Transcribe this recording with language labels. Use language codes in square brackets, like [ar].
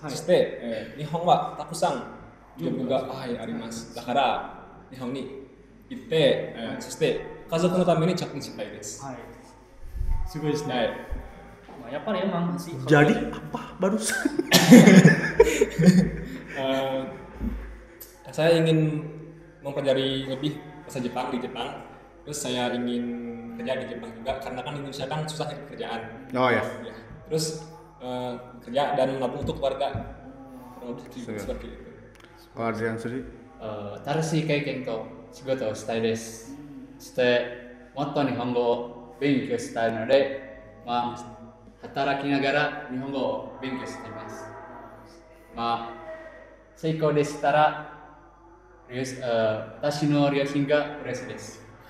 [ja] そして、日本はたくさんジョブがあります。だから日本に行って、そして家族のために貯金したいです。はい。すごいですね。はい。やっぱり [id] emang sih. Jadi apa barusan? Saya ingin mempelajari lebih bahasa Jepang di Jepang. Terus saya ingin kerja di Jepang juga karena kan Indonesia kan susah nyari kerjaan. Oh ya. Terus kerja dan menabung untuk keluarga. Seperti itu. Kalau Adrian sendiri? [ja] 新しい経験と仕事をしたいです。そしてもっと日本語を勉強したいので、働きながら日本語を勉強しています。成功でしたら、私の両親が嬉しいです。